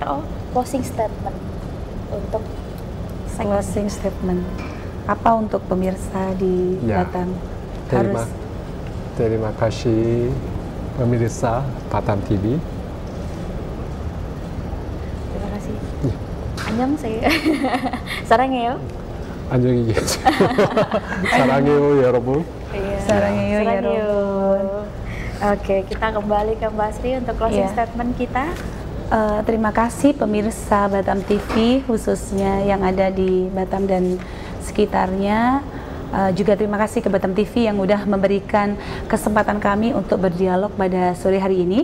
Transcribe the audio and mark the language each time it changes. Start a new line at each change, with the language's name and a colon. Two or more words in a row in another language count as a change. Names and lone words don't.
Indonesian: O,
English: closing statement
Indonesian: untuk
English: closing statement.
Indonesian: Apa untuk pemirsa di Batam? Terima kasih pemirsa Batam TV. Terima kasih.
Korean: 안녕하세요. 사랑해요. 안녕히 계세요. 사랑해요 여러분. 사랑해요 여러분.
Indonesian: Oke, kita kembali ke Mbak Sri untuk
English: closing statement
Indonesian: kita. Terima kasih pemirsa Batam TV khususnya yang ada di Batam dan sekitarnya. Juga terima kasih ke Batam TV yang udah memberikan kesempatan kami untuk berdialog pada sore hari ini.